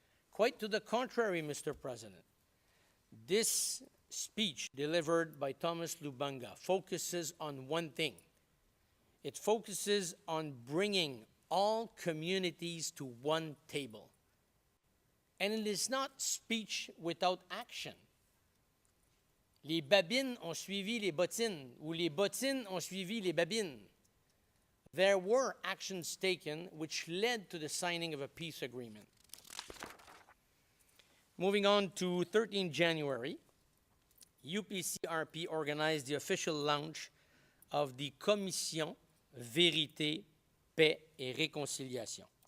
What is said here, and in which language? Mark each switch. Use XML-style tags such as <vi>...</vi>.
<en>Quite to the contrary, Mr. President, this speech delivered by Thomas Lubanga focuses on one thing. It focuses on bringing all communities to one table. And it is not speech without action.</en> <fr>Les babines ont suivi les bottines, ou les bottines ont suivi les babines.</fr> <en>There were actions taken which led to the signing of a peace agreement. Moving on to 13 January, UPCRP organized the official launch of the Commission Vérité, Paix et Réconciliation.</en>